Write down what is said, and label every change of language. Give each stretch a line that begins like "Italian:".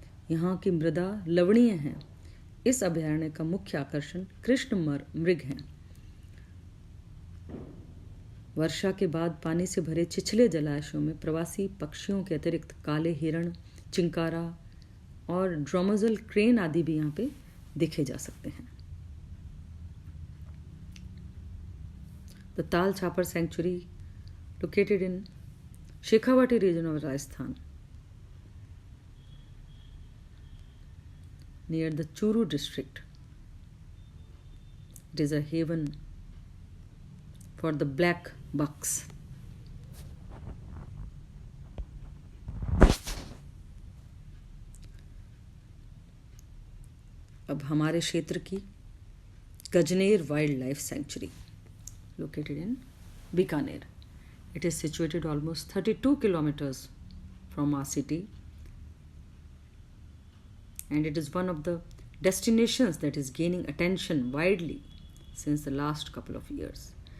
Hindi: यहाँ की मृदा लवणीय है। इस अभयारण्य का मुख्य आकर्षण कृष्ण मृग हैं। वर्षा के बाद पानी से भरे छिछले जलाशयों में प्रवासी पक्षियों के अतिरिक्त काले हिरण, चिंकारा और ड्रोमेजल क्रेन आदि भी यहाँ पे देखे जा सकते हैं।
English: The Tal Chapar Sanctuary, located in Shekhawati region of Rajasthan, near the Churu district. It is a haven for the black bucks.
Hindi: अब हमारे क्षेत्र की Gajner wild life sanctuary,
English: located in Bikaner. It is situated almost 32 kilometers from our city and it is one of the destinations that is gaining attention widely since the last couple of years.